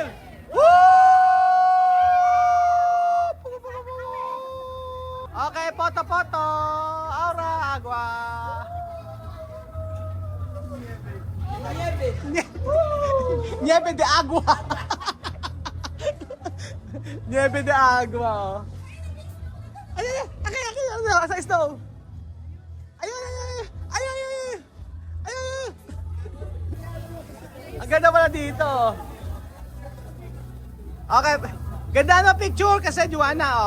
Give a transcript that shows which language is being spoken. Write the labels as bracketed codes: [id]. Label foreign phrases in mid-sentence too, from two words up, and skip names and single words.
[en] Woo! Okay, photo. [es] Aura, agua. Nieve de agua. Nieve de agua. [tl] Ay, sa snow. Ay. Ang ganda pala dito. Okay, ganda na picture kasi Joanna.